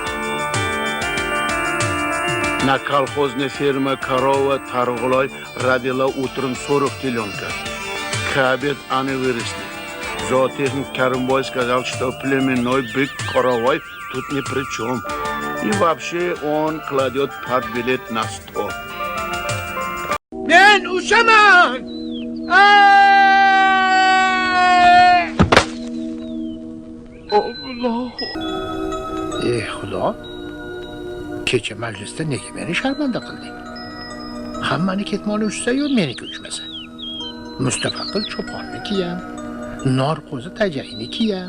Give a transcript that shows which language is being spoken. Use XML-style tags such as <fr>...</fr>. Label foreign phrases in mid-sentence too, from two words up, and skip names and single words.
<ru>На колхозной ферме корова Таргулой родила утром 40 теленка. К обеду они выросли. Зоотехник Карымбой сказал, что племенной бык коровой тут ни при чем. И вообще он кладет партбилет на стол.</ru> <uz>Мен ушаман! Ey Xudo, kecha majlisda nega meni sharmanda qilding? Hammani ketmoni uchsa-yu meniki uchmasa. Mustafaqil cho'ponniki ham, Norqo'zi tajayniki ham.</uz>